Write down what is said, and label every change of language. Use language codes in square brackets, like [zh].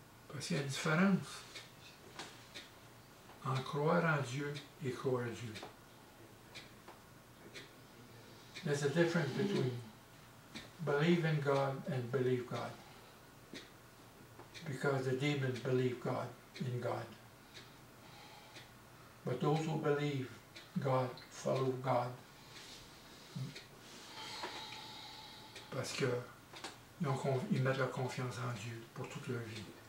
[fr] Parce qu'il y a une différence en croire en Dieu et croire Dieu. [en] There's a difference between believe in God and believe God. Because the demons believe God in God. But those who believe God follow God. [fr] Parce que ils mettent leur confiance en Dieu pour toute leur vie.